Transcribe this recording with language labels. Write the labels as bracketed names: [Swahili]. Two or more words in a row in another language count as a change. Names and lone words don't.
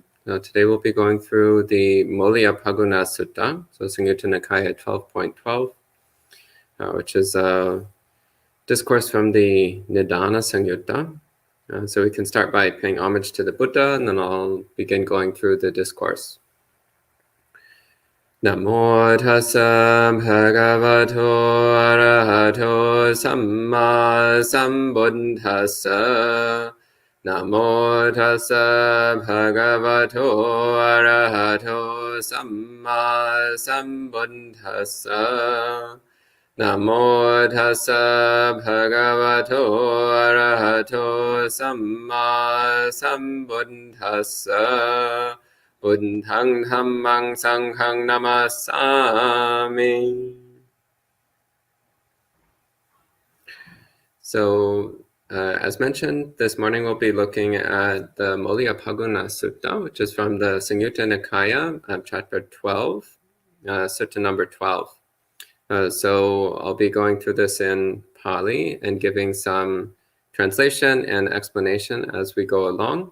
[English] Today we'll be going through the Moliyaphagguna Sutta, so Samyutta Nikaya 12.12, which is a discourse from the Nidana Samyutta. So we can start by paying homage to the Buddha, and then I'll begin going through the discourse. [Pali] Namo tassa bhagavato arahato samma sambuddhassa. Namo tassa bhagavato arahato samma sambuddhassa. Namo tassa bhagavato arahato samma sambuddhassa. Buddhang dhammang sanghang namasami. [English] So, as mentioned, this morning we'll be looking at the Moliyaphagguna Sutta, which is from the Samyutta Nikaya, chapter 12, Sutta number 12. So I'll be going through this in Pali and giving some translation and explanation as we go along.